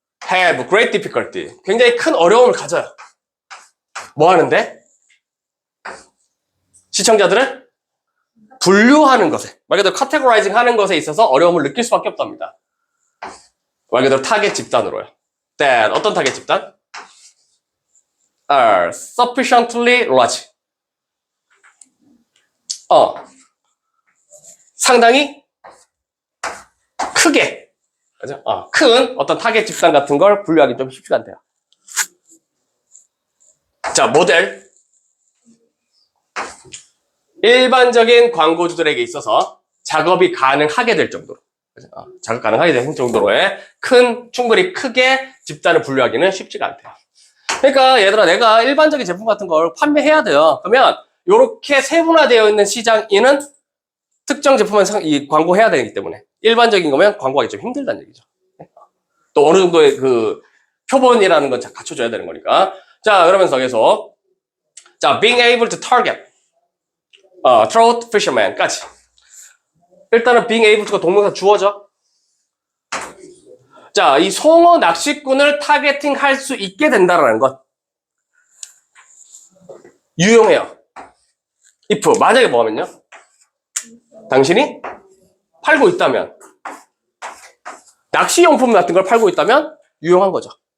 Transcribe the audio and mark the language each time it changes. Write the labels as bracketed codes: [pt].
[en] have great difficulty, [ko] 굉장히 큰 어려움을 가져요. 뭐 하는데? 시청자들을 분류하는 것에, 말 그대로 categorizing 하는 것에 있어서 어려움을 느낄 수밖에 없답니다. 말 그대로 타겟 집단으로요. That, 어떤 타겟 집단? [en] Are sufficiently large. [ko] 상당히 크게, 그죠? 큰 어떤 타겟 집단 같은 걸 분류하기 좀 쉽지가 않대요. 자, 모델. 일반적인 광고주들에게 있어서 작업이 가능하게 될 정도로, 작업 가능하게 될 정도로의 충분히 크게 집단을 분류하기는 쉽지가 않대요. 그러니까 얘들아, 내가 일반적인 제품 같은 걸 판매해야 돼요. 그러면 이렇게 세분화되어 있는 시장에는 특정 제품만 광고해야 되기 때문에 일반적인 거면 광고하기 좀 힘들다는 얘기죠. 또 어느 정도의 그 표본이라는 건 갖춰줘야 되는 거니까. 자, 그러면서 계속, 자, [en] being able to target trout fisherman [ko] 까지. 일단은 [en] being able to [ko] 가 동명사 주어져. 자, 이 송어 낚시꾼을 타겟팅 할 수 있게 된다라는 것. 유용해요. if, 만약에 뭐 하면요? 당신이 팔고 있다면, 낚시용품 같은 걸 팔고 있다면 유용한 거죠.